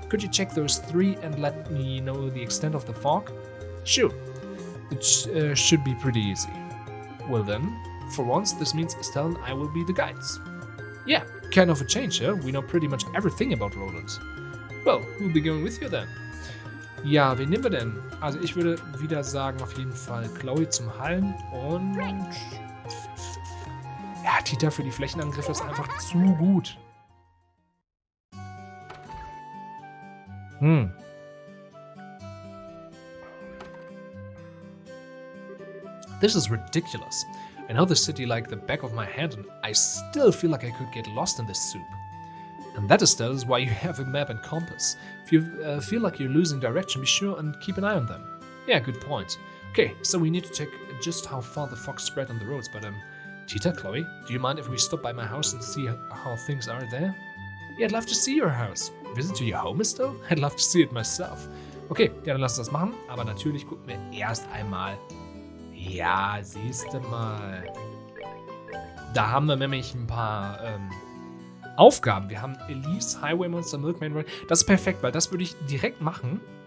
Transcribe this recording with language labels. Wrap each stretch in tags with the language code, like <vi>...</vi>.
<en>Could you check those 3 and let me know the extent of the fog? Sure. It should be pretty easy. Well then, for once, this means Estelle and I will be the guides. Yeah, kind of a change, huh? We know pretty much everything about Roland. Well, who'll be going with you then?</en> <de>Ja, wen nehmen wir denn? Also ich würde wieder sagen, auf jeden Fall Chloe zum Hallen und... Ja, Tita für die Flächenangriffe ist einfach zu gut.</de> <en>This is ridiculous. I know the city like the back of my hand and I still feel like I could get lost in this soup. And that is why you have a map and compass. If you feel like you're losing direction, be sure and keep an eye on them. Yeah, good point. Okay, so we need to check just how far the fog spread on the roads, but Cheetah, Chloe, do you mind if we stop by my house and see how things are there? Yeah, I'd love to see your house. Visit to your home, though? I'd love to see it myself.</en> <de>Okay, ja, dann lass uns das machen, aber natürlich gucken wir erst einmal. Ja, siehste mal. Da haben wir nämlich ein paar Aufgaben. Wir haben Elise, Highway Monster, Milkman Road. Das ist perfekt, weil das würde ich direkt machen.</de>